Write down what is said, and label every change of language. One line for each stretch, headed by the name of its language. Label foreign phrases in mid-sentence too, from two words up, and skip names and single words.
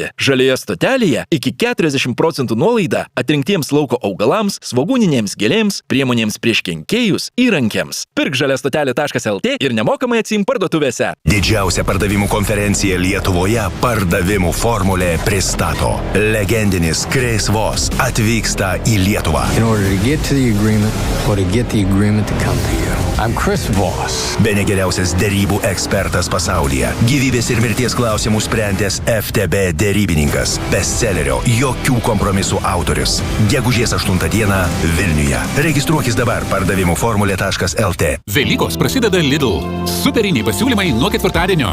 Lithuanian: Žalioje stotelėje iki 40% nuolaida atrinktiems lauko augalams, svogūninėms gėlėms, priemonėms prieš kenkėjus, įrankiams. Pirk žaliastotelė.lt ir nemokamai atsiimk parduotuvėse. Didžiausia pardavimų konferencija Lietuvoje Pardavimų formulė pristato. Legendinis Chris Voss atvyksta į Lietuvą.
English: In order to get to the agreement or to get the agreement to come to you. I'm Chris Voss.
Lithuanian: Bene geriausias derybų ekspertas pasaulyje. Gyvybės ir mirties klausimų sprendęs FTB derybininkas. Bestsellerio Jokių kompromisų autorius. Gegužės 8 dieną Vilniuje. Registruokis dabar pardavimų formulė.lt. Velykos prasideda Lidl. Superiniai pasiūlymai nuo ketvirtadienio.